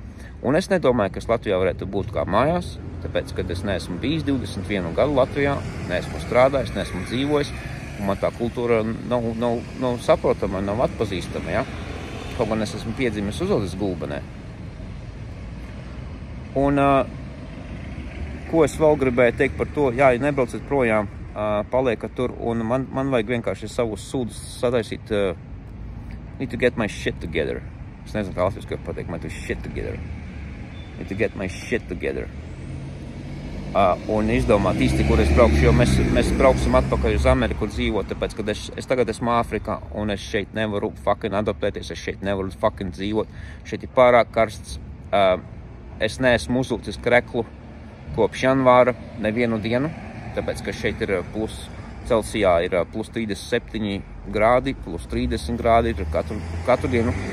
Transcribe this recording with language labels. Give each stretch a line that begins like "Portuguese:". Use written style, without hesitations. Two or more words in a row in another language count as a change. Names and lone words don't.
Latvian: Un es nedomāju, ka es Latvijā varētu būt kā mājās, tāpēc, kad es neesmu bijis 21 gadu Latvijā, neesmu strādājis, neesmu dzīvojis, un man tā kultūra nav saprotama, nav atpazīstama, ja? Kaut gan es esmu piedzimis uzaudzis Gulbenē. Un ko es vēl gribēju teikt par to, jā, ja nebraucat projām, paliekat tur, un man vajag vienkārši savus sūdus sataisīt,
English: need to get my shit together.
Latvian: Es nezinu, kā latviski pateikt, man to
English: shit together. Need to get my shit together.
Latvian: Un izdomāt īsti, kur es braukšu, jo mēs brauksim atpakaļ uz Ameriku dzīvot, tāpēc, kad es tagad esmu Āfrikā, un es šeit nevaru fucking adaptēties, es šeit nevaru fucking dzīvot, šeit ir pārāk karsts, es neesmu uzlūcis kreklu kopš janvāra nevienu dienu, tāpēc, ka šeit ir Celsijā ir plus 37 grādi, plus 30 grādi, ir katru dienu,